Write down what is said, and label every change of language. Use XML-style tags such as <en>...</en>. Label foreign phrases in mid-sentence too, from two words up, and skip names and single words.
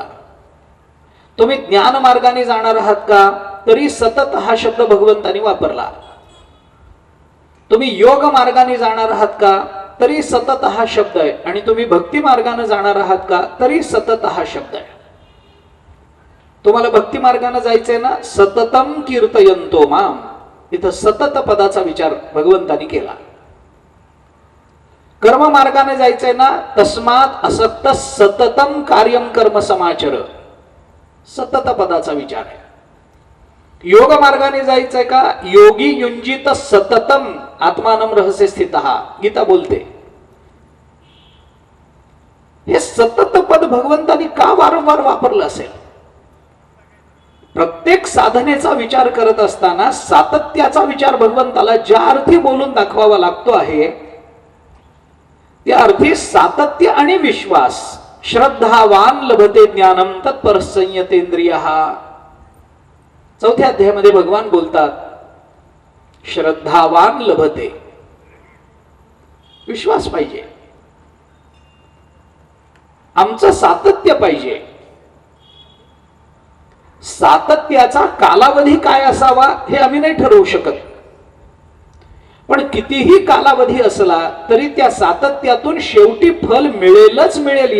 <mr>तुम्ही ज्ञान मार्गाने जाणार आहात का तरी सतत हा शब्द भगवंतांनी वापरला. तुम्ही योग मार्गाने जाणार आहात का तरी सतत हा शब्द आहे. आणि तुम्ही भक्ती मार्गाने जाणार आहात का तरी सतत हा शब्द आहे. तुम्हाला भक्ती मार्गाने जायचंय ना,</mr> <sa>सततम कीर्तयंतो माम,</sa> <mr>इथं सतत पदाचा विचार भगवंतांनी केला. कर्म मार्गाने जायचंय ना,</mr> <sa>तस्मात असक्त सततम कार्यम कर्म समाचर,</sa> <mr>सतत पदाचा विचार आहे. योग मार्गाने जायचंय का,</mr> <sa>योगी युंजित सततम आत्मानम रहस्य स्थितः,</sa> <mr>गीता बोलते. हे सतत पद भगवंतांनी का वारंवार वापरलं असेल? प्रत्येक साधनेचा विचार करत असताना सातत्याचा विचार भगवंताला ज्या अर्थी बोलून दाखवावा लागतो आहे त्या अर्थी सातत्य आणि विश्वास.</mr> <sa>श्रद्धावान लभते ज्ञानम तत्पर संयतेंद्रियः.</sa> <mr>चौथ्या अध्यायामध्ये भगवान बोलतात</mr> <sa>श्रद्धावान लभते,</sa> <mr>विश्वास पाहिजे, आमचं सातत्य पाहिजे. सातत्याचा कालावधी काय असावा हे आम्ही नाही ठरवू शकत, पण कितीही कालावधी असला तरी त्या सातत्यातून शेवटी फल मिळेलच मिळेल.</mr>